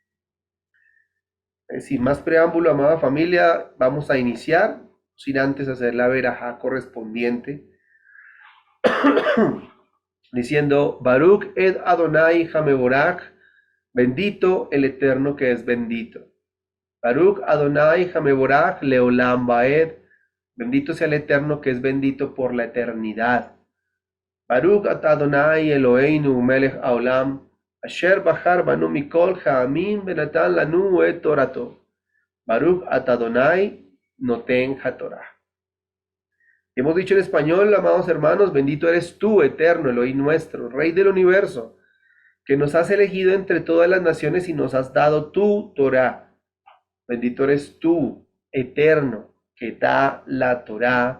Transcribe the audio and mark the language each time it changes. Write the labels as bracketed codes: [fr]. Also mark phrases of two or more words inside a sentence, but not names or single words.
[es] Sin más preámbulo, amada familia, vamos a iniciar, sin antes hacer la verajá correspondiente, diciendo, [he] ברוך את אדוני המבורך, [es] bendito el Eterno que es bendito. [he] ברוך אדוני המבורך לעולם ועד, [es] bendito sea el Eterno que es bendito por la eternidad. [he] ברוך אדוני אלוהינו מלך העולם, אשר בחר בנו מכל העמים ונתן לנו את תורתו. ברוך אדוני נותן התורה. [es] Hemos dicho en español, amados hermanos, bendito eres tú, eterno, Elohim nuestro, Rey del universo, que nos has elegido entre todas las naciones y nos has dado tu Torah. Bendito eres tú, eterno, que da la Torah.